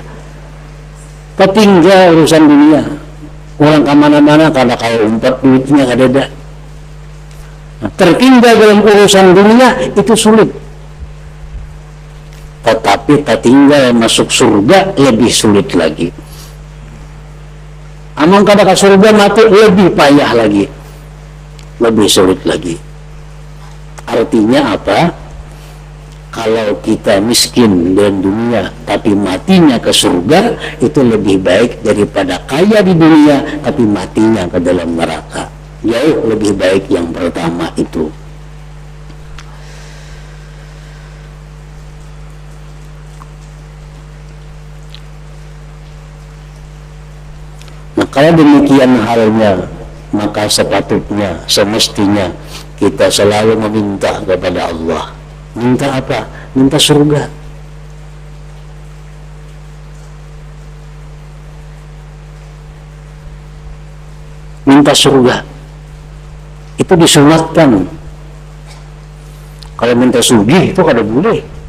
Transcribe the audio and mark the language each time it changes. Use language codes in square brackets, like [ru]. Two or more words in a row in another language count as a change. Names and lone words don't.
[id] Ketinggal urusan dunia, orang kemana-mana karena kalau umpat duitnya ada. Nah, tertinggal dalam urusan dunia itu sulit. Tetapi tertinggal masuk surga lebih sulit lagi. [bjn] Amang kada ke surga mati lebih payah lagi, lebih sulit lagi. [id] Artinya apa? Kalau kita miskin dan dunia tapi matinya ke surga, itu lebih baik daripada kaya di dunia tapi matinya ke dalam neraka. Jauh lebih baik yang pertama itu. Nah, kalau demikian halnya, maka sepatutnya, semestinya kita selalu meminta kepada Allah. Minta apa? Minta surga. Minta surga. Itu disunatkan. Kalau minta sugih itu kada boleh.